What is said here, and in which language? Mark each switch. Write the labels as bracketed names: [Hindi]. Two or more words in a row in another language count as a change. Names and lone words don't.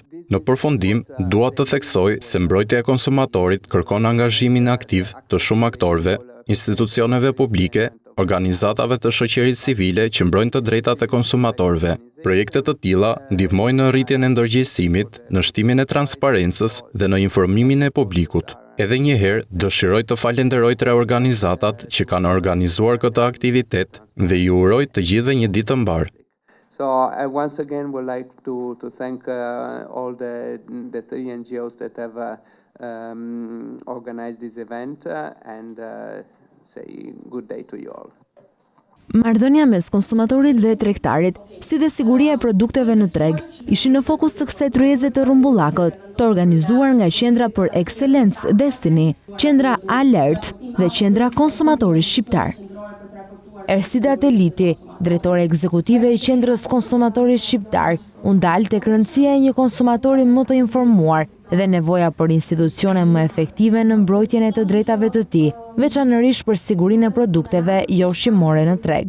[Albanian] Në përfundim, dua të theksoj se mbrojtja e konsumatorit kërkon angazhimin aktiv të shumë aktorëve, institucioneve publike, organizatave të shoqërisë civile që mbrojnë të drejtat e konsumatorëve. Projekte të tilla ndihmojnë në rritjen e ndërgjegjësimit, në shtimin e transparencës dhe në informimin e publikut. Edhe një herë dëshiroj të falenderoj tre organizatat që kanë organizuar këtë aktivitet dhe ju uroj të gjithëve një ditë të mbarë. [English] So I once again would like to thank all the three NGOs that have organized this event and say good day to you all. [Albanian] Marrëdhënia mes konsumatorit dhe tregtarit, si dhe siguria e produkteve në treg, ishin në fokus të kësaj tryeze të rrumbullakët, të organizuar nga Qendra për Ekselencë Destiny, Qendra Alert dhe Qendra Konsumatori Shqiptar. Ersida Teliti, drejtore ekzekutive e Qendrës Konsumatorit Shqiptar, u ndal tek rëndësia e një konsumatori më të informuar dhe nevoja për institucione më efektive në mbrojtjen e të drejtave të tij, veçanërisht për sigurinë e produkteve jo ushqimore në treg.